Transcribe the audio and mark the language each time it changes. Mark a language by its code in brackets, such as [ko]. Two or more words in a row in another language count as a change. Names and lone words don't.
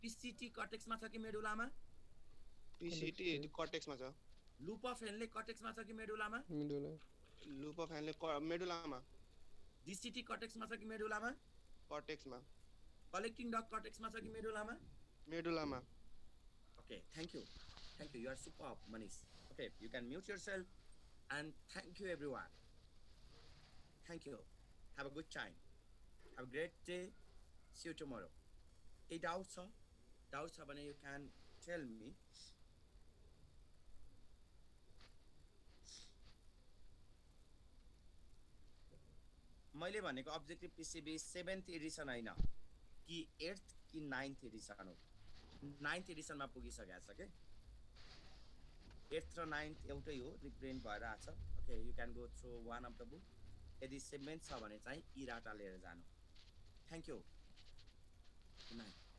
[ne] पिसिटी कटेक्समा छ कि मेडुलामा? पिसिटी कर्टेक्समा छ। [en] loop of Henle [ne] कटेक्समा छ कि मेडुलामा? मिडुला [en] loop of Handle [ne] मेडुलामा डिसिटी कटेक्समा छ कि मेडुलामा? कर्टेक्समा [en] collecting dug [ne] कटेक्समा छ कि मेडुलामा? मेडुलामा [en] Okay, thank you. Thank you. You are superb, Manish. Okay, you can mute yourself. And thank you, everyone. Thank you. Have a good time. Have a great day. See you tomorrow. Any doubts, sir? Doubts, sir, you can tell me. [ne] मैले भनेको अब्जेक्टिभ पिसिबी 7th एडिसन हैन कि 8th कि 9th एडिसन हो 9th एडिसनमा पुगिसकेको छ के 8th र 9th एउटै हो रिप्रिन्ट भएर आछ [en] okay you can go through one of the book [ne] यदि 7th छ भने चाहिँ इराटा लिएर जानु [en] thank you good night